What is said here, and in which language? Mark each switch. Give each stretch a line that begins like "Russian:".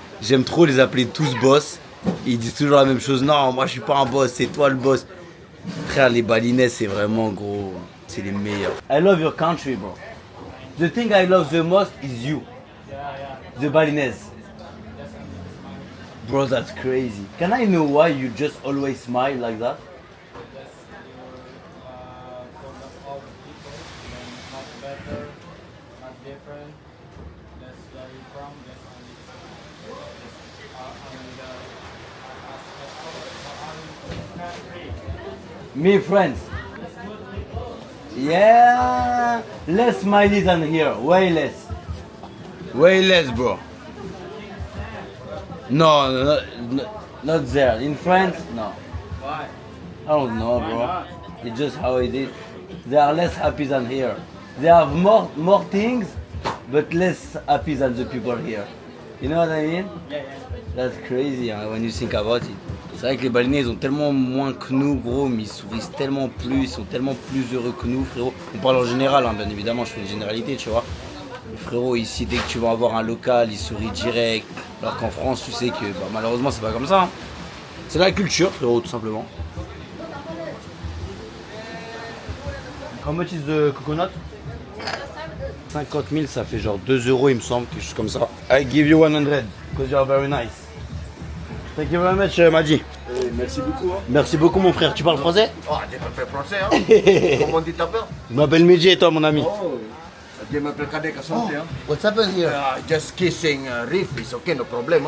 French: J'aime trop les appeler tous boss. Ils disent toujours la même chose. Non, moi, je suis pas un boss, c'est toi le boss. Frère, les Balinais, c'est vraiment gros. C'est les meilleurs.
English: I love your country, bro. The thing I love the most is you. The Balinese. Bro, that's crazy. Can I know why you just always smile like that? Me friends. Yeah, less smileys than here, way less. Way less, bro. No, not there. In France, no. Why? I don't know, Why bro. not? It's just how it is. They are less happy than here. They have more things, but less happy than the people here. You know what I mean? Yeah, yeah. That's crazy hein, when you think about it.
French: C'est vrai que les Balinais ils ont tellement moins que nous, gros, mais ils sourient tellement plus, ils sont tellement plus heureux que nous, frérot. On parle en général, hein, bien évidemment, je fais une généralité, tu vois. Mais frérot, ici, dès que tu vas avoir un local, ils sourient direct. Alors qu'en France, tu sais que bah, malheureusement, c'est pas comme ça. Hein. C'est la culture, frérot, tout simplement.
English: How much is the coconut?
French: 50 000, ça fait genre 2 euros, il me semble, quelque chose comme ça.
English: I give you 100, because you are very nice. Thank you very much, Madji.
French: Merci beaucoup. Hein. Merci beaucoup, mon frère. Tu parles français? Oh, Dieu m'appelle français. Hein. Comment tu t'appelles? Je m'appelle Medji et toi, mon ami. Oh, Dieu m'appelle Kadek à santé. Hein.
English: What's happened here? Just kissing Riff, it's okay, no problem.